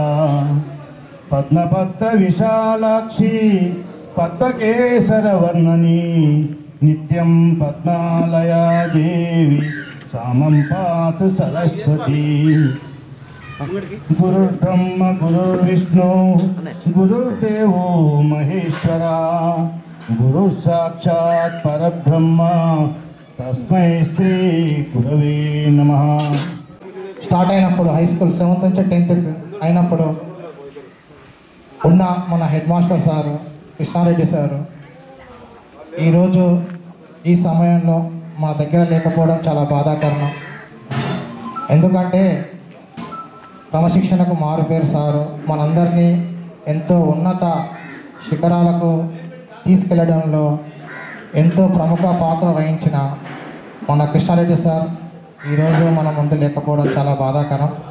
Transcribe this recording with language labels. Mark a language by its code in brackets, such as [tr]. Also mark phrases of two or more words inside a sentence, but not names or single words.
[sa] पद्मपत्र विशालाक्षी पद्मकेसरवर्णनी नित्यं पद्मालया देवी सामं पातु सरस्वती. गुरुर्ब्रह्म गुरुर्विष्णु गुरुर्देवो महेश्वरा गुरुः साक्षात् परब्रह्म तस्मै श्री गुरवे नमः. [te] స్టార్ట్ అయినప్పుడు [en] high school [te] 7th నుంచి 10th అయినప్పుడు ఉన్న మన [en] head master [te] సారు కృష్ణారెడ్డి సారు ఈరోజు ఈ సమయంలో మా దగ్గర లేకపోవడం చాలా బాధాకరణం. ఎందుకంటే క్రమశిక్షణకు మారుపేరు సారు మనందరినీ ఎంతో ఉన్నత శిఖరాలకు తీసుకెళ్లడంలో ఎంతో ప్రముఖ పాత్ర వహించిన మన కృష్ణారెడ్డి సార్ ఈరోజు మన ముందు లేకపోవడం చాలా బాధాకరం.